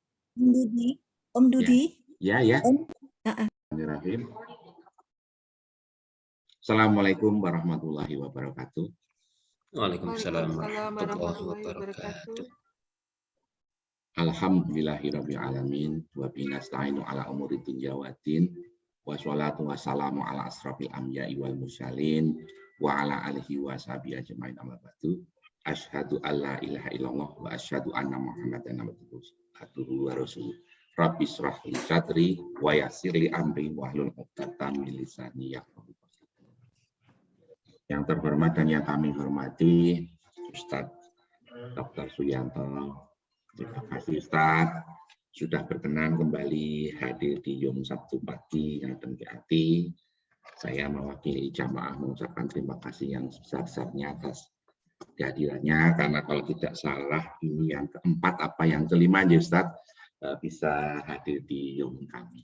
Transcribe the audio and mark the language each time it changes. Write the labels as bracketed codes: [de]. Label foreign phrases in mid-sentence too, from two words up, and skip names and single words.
[ar] Om Dudi. Om Dudi. Ya, ya. Om. بسم الله الرحمن الرحيم. السلام عليكم ورحمة الله وبركاته. وعليكم السلام ورحمة الله وبركاته. الحمد لله رب العالمين وبه نستعين على أمور الدنيا والدين والصلاة والسلام على أشرف الأنبياء والمرسلين وعلى آله وصحبه أجمعين أما بعد. أشهد أن لا إله إلا الله وأشهد أن محمدا عبده ورسوله. رب اشرح لي صدري ويسر لي أمري واحلل عقدة من لساني يفقهوا قولي. [id] Yang terhormat dan yang kami hormati Ustadz Dr. Suyanto. Terima kasih Ustadz sudah berkenan kembali hadir di Yom Sabtu pagi Ngadem Hati. Saya mewakili jamaah mengucapkan terima kasih yang sebesar-besarnya atas kehadirannya, karena kalau tidak salah ini yang keempat apa yang kelima ya Ustadz bisa hadir di Yom kami.